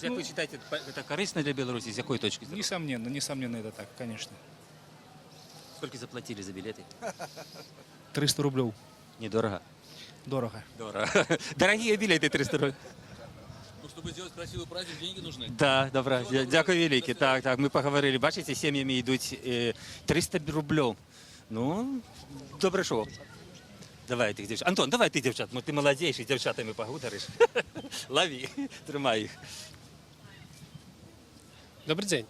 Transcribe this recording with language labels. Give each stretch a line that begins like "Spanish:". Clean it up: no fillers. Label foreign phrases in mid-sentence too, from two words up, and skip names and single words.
Russian: Как вы считаете, это корисно для Беларуси? С какой точки зрения? Несомненно, это так, конечно. Сколько заплатили за билеты? 300 рублей. Недорого. Дорого. Дорогие билеты 300 рублей. Ну, чтобы сделать красивый праздник, деньги нужны. Да,
Ukrainian: добре. Дякую велике. Так, ми поговорили. Бачите, сім'ями йдуть 300 рублів. Ну, добре шоу. Давай тих дівчат. Антон, давай ти дівчат. Ти молодіший, з дівчатами поговориш. Лови, тримай їх. Добрий день.